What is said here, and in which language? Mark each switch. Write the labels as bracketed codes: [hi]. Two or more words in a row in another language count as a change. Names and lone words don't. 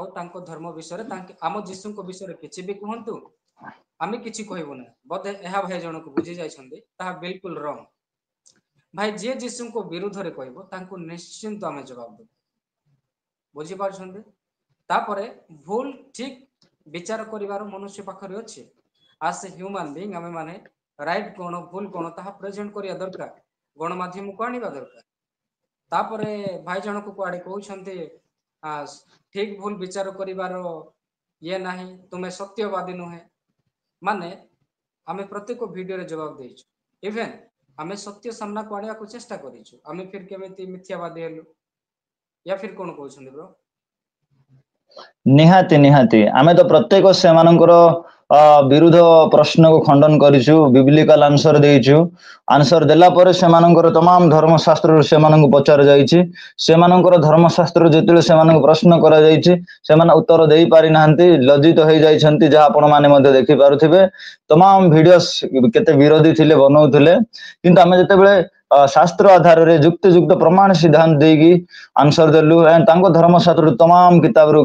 [or] ତାଙ୍କ ଧର୍ମ ବିଷୟରେ ଆମ ଯୀଶୁଙ୍କ ବିଷୟରେ କିଛି ବି କୁହନ୍ତୁ ଆମେ କିଛି କହିବୁ ନାହିଁ ବୋଧେ ଏହା ଭାଇ ଜଣକୁ ବୁଝି ଯାଇଛନ୍ତି ତାହା ବିଲକୁଲ ରଙ୍ଗ ଭାଇ ଯିଏ ଯୀଶୁଙ୍କ ବିରୁଦ୍ଧରେ କହିବ ତାଙ୍କୁ ନିଶ୍ଚିନ୍ତ ଆମେ ଜବାବ ଦେବୁ ବୁଝିପାରୁଛନ୍ତି ତାପରେ ଭୁଲ ଠିକ ବିଚାର କରିବାର ମନୁଷ୍ୟ ପାଖରେ ଅଛି [en] as a human being [or] ଆମେ ମାନେ ରାଇଟ୍ କଣ ଭୁଲ କଣ ତାହା ପ୍ରେଜେଣ୍ଟ କରିବା ଦରକାର ଗଣମାଧ୍ୟମକୁ ଆଣିବା ଦରକାର ତାପରେ ଭାଇ ଜଣକୁ କୁଆଡେ କହୁଛନ୍ତି ଠିକ ଭୁଲ ବିଚାର କରିବାର ଇଏ ନାହିଁ ତୁମେ ସତ୍ୟବାଦୀ ନୁହେଁ ମାନେ ଆମେ ପ୍ରତ୍ୟେକ ଭିଡିଓରେ ଜବାବ ଦେଇଛୁ ଇଭେନ୍ ଆମେ ସତ୍ୟ ସାମ୍ନାକୁ ଆଣିବାକୁ ଚେଷ୍ଟା କରିଛୁ ଆମେ ଫିର କେମିତି ମିଥ୍ୟାବାଦୀ ହେଲୁ [hi] या फिर [or] କଣ କହୁଛନ୍ତି ବ୍ରୋ ନିହାତି ନିହାତି ଆମେ ତ ପ୍ରତ୍ୟେକ ସେମାନଙ୍କର ବିରୁଦ୍ଧ ପ୍ରଶ୍ନକୁ ଖଣ୍ଡନ କରିଛୁ [en] biblical answer [or] ଦେଇଛୁ ଆନ୍ସର ଦେଲା ପରେ ସେମାନଙ୍କର ତମାମ ଧର୍ମଶାସ୍ତ୍ରରୁ ସେମାନଙ୍କୁ ପଚରା ଯାଇଛି ସେମାନଙ୍କର ଧର୍ମଶାସ୍ତ୍ର ଯେତେବେଳେ ସେମାନଙ୍କୁ ପ୍ରଶ୍ନ କରାଯାଇଛି ସେମାନେ ଉତ୍ତର ଦେଇ ପାରିନାହାନ୍ତି ଲଜ୍ଜିତ ହେଇଯାଇଛନ୍ତି ଯାହା ଆପଣ ମାନେ ମଧ୍ୟ ଦେଖିପାରୁଥିବେ ତମାମ ଭିଡିଓସ୍ କେତେ ବିରୋଧୀ ଥିଲେ ବନଉଥିଲେ କିନ୍ତୁ ଆମେ ଯେତେବେଳେ ଶାସ୍ତ୍ର ଆଧାରରେ ଯୁକ୍ତିଯୁକ୍ତ ପ୍ରମାଣ ସିଦ୍ଧାନ୍ତ ଦେଇକି ଆନ୍ସର ଦେଲୁ ତାଙ୍କ ଧର୍ମଶାସ୍ତ୍ରରୁ ତମାମ କିତାବରୁ